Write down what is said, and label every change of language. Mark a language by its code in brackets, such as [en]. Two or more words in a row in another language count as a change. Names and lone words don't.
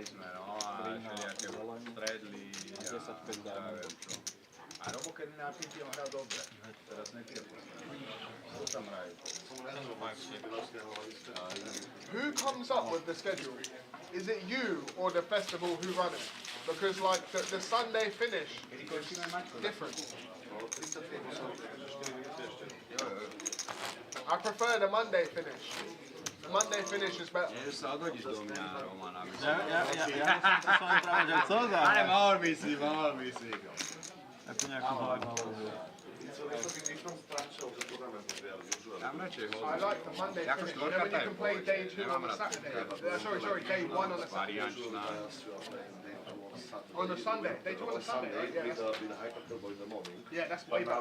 [en] Who comes up with the schedule? Is it you or the festival who run it? Because like the Sunday finish is different. I prefer the Monday finish. The Monday finish is better. [sk] Ale mohol by si. [en] I like the Monday finish. You know when you can play day 2 on a Saturday. Sorry, day 1 on a Saturday. On a Sunday. Day 2 on a Sunday, right? Yeah, that's way better.